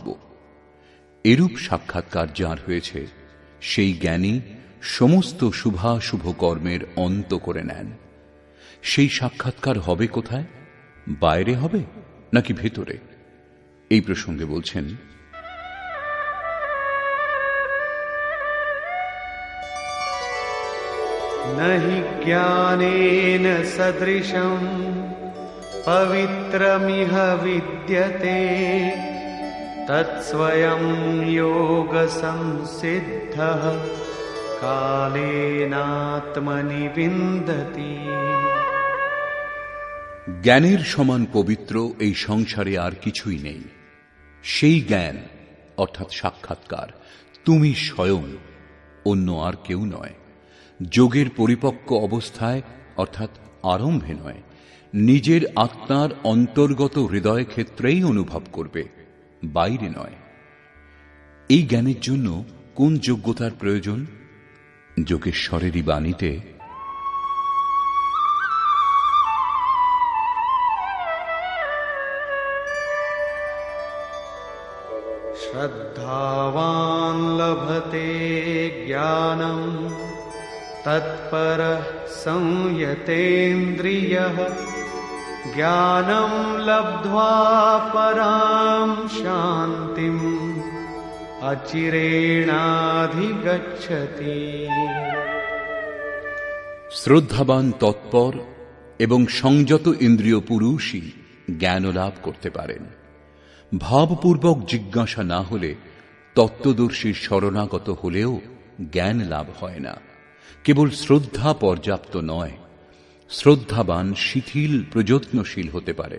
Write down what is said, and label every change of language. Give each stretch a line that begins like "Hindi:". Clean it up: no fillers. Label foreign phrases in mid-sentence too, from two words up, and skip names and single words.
Bangla: এরূপ সাক্ষাৎকার যার হয়েছে, সেই জ্ঞানী সমস্ত শুভাশুভ কর্মের অন্ত করে নেন। সেই সাক্ষাৎকার হবে কোথায়? বাইরে হবে নাকি ভেতরে? এই প্রসঙ্গে বলছেন,
Sanskrit: नहि ज्ञानेन सदृशं पवित्रमिह विद्यते तत्स्वयं योगसंसिद्धः कालेनात्मनि विन्दति।
Bangla: জ্ঞানের সমান পবিত্র এই সংসারে আর কিছুই নেই। সেই জ্ঞান অর্থাৎ সাক্ষাৎকার তুমি স্বয়ং, অন্য আর কেউ নয়। যোগের পরিপক্ক অবস্থায় অর্থাৎ আরম্ভে নয়, নিজের আত্মার অন্তর্গত হৃদয় ক্ষেত্রেই অনুভব করবে, বাইরে নয়। এই জ্ঞানের জন্য কোন যোগ্যতার প্রয়োজন? যোগেশ্বরেরই বাণীতে
Sanskrit: श्रद्धावान् लभते ज्ञानं तत्परः संयतेन्द्रियः ज्ञानं लब्ध्वा परां शान्तिम् अचिरेणाधिगच्छति।
Bangla: শ্রদ্ধাবান তৎপর এবং সংযত ইন্দ্রিয় পুরুষই জ্ঞান লাভ করতে পারেন। ভাবপূর্বক জিজ্ঞাসা না হলে, তত্ত্বদর্শীর শরণাগত হলেও জ্ঞান লাভ হয় না। কেবল শ্রদ্ধা পর্যাপ্ত নয়, শ্রদ্ধাবান শিথিল প্রযত্নশীল হতে পারেন।